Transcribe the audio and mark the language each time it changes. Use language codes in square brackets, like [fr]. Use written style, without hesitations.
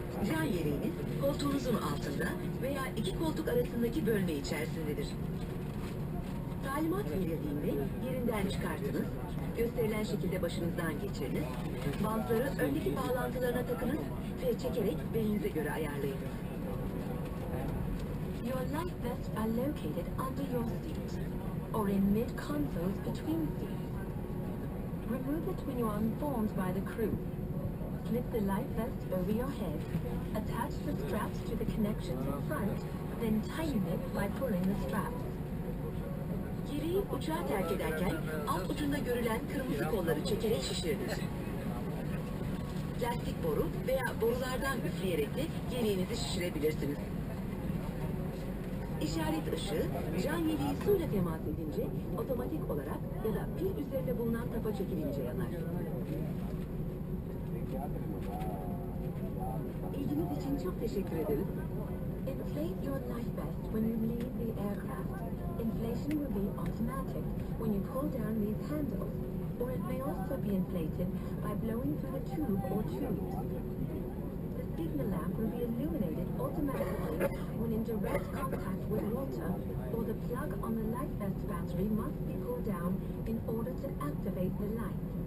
[tr] Can yeleğiniz koltuğunuzun altında veya iki koltuk arasındaki bölme içerisindedir. Talimat verildiğinde yerinden çıkartınız, gösterilen şekilde başınızdan geçiriniz, bantları öndeki bağlantılarına takınız ve çekerek belinize göre ayarlayın. [en] Your life vests are located under your seat or in mid-consoles between seats. Remove it when you are informed by the crew. Slip the life vest over your head, attach the straps to the connections in front, then tighten it by pulling the straps. [tr] Gereği uçağı terk ederken alt ucunda görülen kırmızı kolları çekerek şişiriniz. Plastik boru veya borulardan üfleyerek de gereğinizi şişirebilirsiniz. İşaret ışığı, can yeleği suyla temas edince otomatik olarak ya da pil üzerinde bulunan tapa çekilince yanar. İlginiz için çok teşekkür ederiz. [en] Inflate your life vest when you leave the aircraft. Inflation will be automatic when you pull down these handles, or it may also be inflated by blowing through the tube or tubes. The signal lamp will be illuminated automatically when in direct contact with water, or the plug on the life vest battery must be pulled down in order to activate the light.